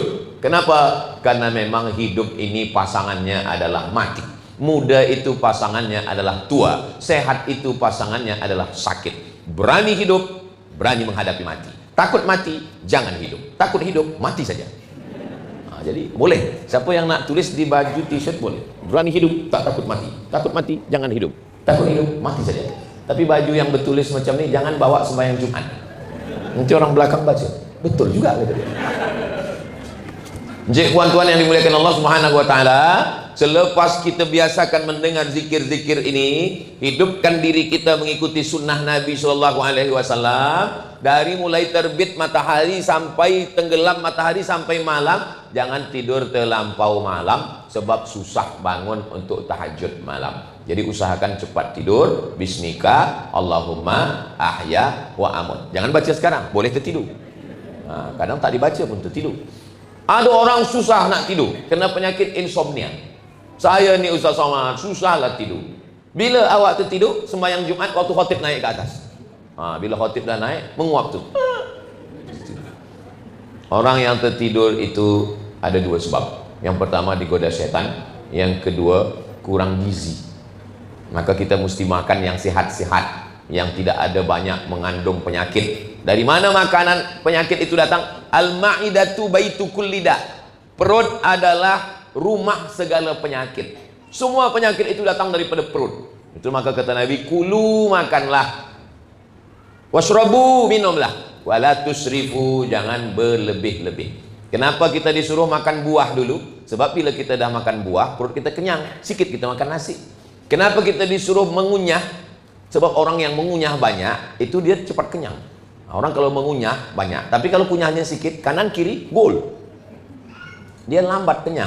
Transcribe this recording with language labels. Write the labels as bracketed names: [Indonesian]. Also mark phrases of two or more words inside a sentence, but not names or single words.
[Indonesian] Kenapa? Karena memang hidup ini pasangannya adalah mati. Muda itu pasangannya adalah tua. Sehat itu pasangannya adalah sakit. Berani hidup, berani menghadapi mati. Takut mati, jangan hidup. Takut hidup, mati saja. [Malay] Jadi boleh, siapa yang nak tulis di baju t-shirt boleh. Berani hidup, tak takut mati. Takut mati, jangan hidup. Takut hidup, mati saja. Tapi baju yang bertulis macam ni jangan bawa sembahyang Jumat. Nanti orang belakang baca, betul juga kata dia. Jadi tuan-tuan yang dimuliakan Allah [Arabic] سبحانه وتعالى, [Malay] selepas kita biasakan mendengar zikir-zikir ini, hidupkan diri kita mengikuti sunnah Nabi [Arabic] صلى الله عليه وسلم [Malay] dari mulai terbit matahari sampai tenggelam matahari sampai malam. Jangan tidur terlampau malam sebab susah bangun untuk tahajud malam. Jadi usahakan cepat tidur. [Arabic] باسمك اللهم أحيا وأموت. [Malay] Jangan baca sekarang, boleh tertidur. Kadang tak dibaca pun tertidur. Ada orang susah nak tidur, kena penyakit insomnia. Saya ni Ustaz Somad, susahlah tidur. Bila awak tertidur, sembahyang Jumat waktu khatib naik ke atas. Bila khatib dah naik, menguap tu. Orang yang tertidur itu ada dua sebab. Yang pertama digoda syaitan, yang kedua kurang gizi. Maka kita mesti makan yang sihat-sihat, yang tidak ada banyak mengandung penyakit. Dari mana makanan penyakit itu datang? [Arabic] المعدة بيت كل داء. [Malay] Perut adalah rumah segala penyakit. Semua penyakit itu datang daripada perut. Itu maka kata Nabi, kulu, makanlah, washrabu, minumlah, [Arabic] ولا تسرفوا, [Malay] jangan berlebih-lebih. Kenapa kita disuruh makan buah dulu? Sebab bila kita dah makan buah, perut kita kenyang, sikit kita makan nasi. Kenapa kita disuruh mengunyah? Sebab orang yang mengunyah banyak, itu dia cepat kenyang. Orang kalau mengunyah banyak, tapi kalau kunyahnya sedikit, kanan kiri gol, dia lambat kenyang.